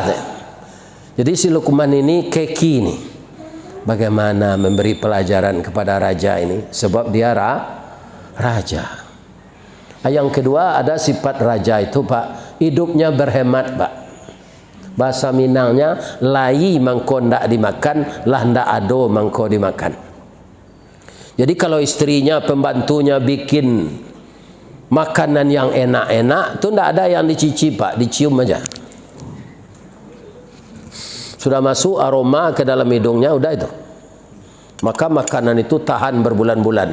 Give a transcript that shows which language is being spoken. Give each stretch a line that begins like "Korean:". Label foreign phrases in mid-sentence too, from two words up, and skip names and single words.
Indonesian: Jadi si Luqman ini keki ini. Bagaimana memberi pelajaran kepada raja ini, sebab dia raja. Yang kedua, ada sifat raja itu, Pak, hidupnya berhemat, Pak. Bahasa Minangnya,
Minangkabau: lai mangko ndak dimakan, lah ndak ado mangko dimakan.
Indonesian: Jadi kalau istrinya, pembantunya bikin makanan yang enak-enak, itu ndak ada yang dicicip, Pak, dicium aja. Sudah masuk aroma ke dalam hidungnya, udah itu. Maka makanan itu tahan berbulan-bulan.